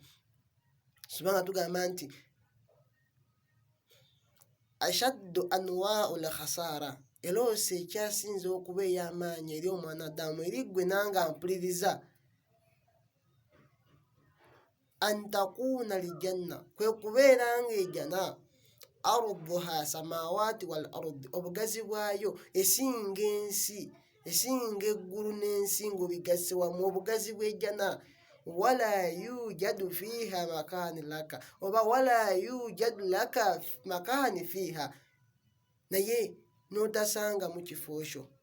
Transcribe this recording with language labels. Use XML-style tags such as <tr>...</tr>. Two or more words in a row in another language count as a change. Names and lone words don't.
<lg>Subanga tugamba nti</lg> <ar>أشد أنواع الخسارة,</ar> <lg>eloosi ekyasinze okuba ey'amaanyi eri omwanadamu eri ggwe nange mpuliriza,</lg> <ar>أن تكون الجنة,</ar> <lg>kwe kubeera nga ejjana</lg> <ar>عرضها السماوات والأرض,</ar> <lg>obugazi bwayo esinga ensi, esinga eggulu n'ensi ng'obigasse wamu, obugazi bw'ejjana.</lg> <ar>ولا يوجد فيها مكان لك, oba ولا يوجد لك مكان فيها,</ar> <lg>naye n'otasanga mu kifo ekyo.</lg>